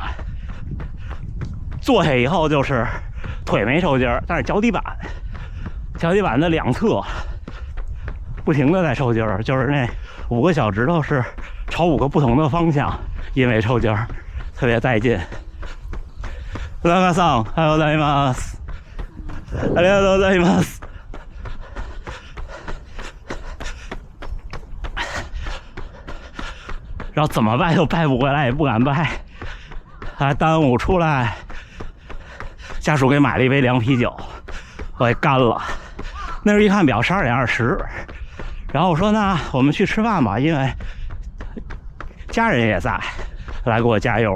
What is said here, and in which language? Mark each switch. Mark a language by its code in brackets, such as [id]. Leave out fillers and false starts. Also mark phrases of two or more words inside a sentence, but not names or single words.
[zh] 坐下以后就是腿没抽筋儿，但是脚底板的两侧不停的在抽筋儿，就是那5个小指头是朝5个不同的方向，因为抽筋儿，特别带劲。 [ja] 皆さん、おはようございます。ありがとうございます。 [zh] 然后怎么掰都掰不回来，也不敢掰，还耽误出来。家属给买了一杯凉啤酒，我给干了。那时候一看表12点20，然后我说那我们去吃饭吧，因为家人也在，来给我加油。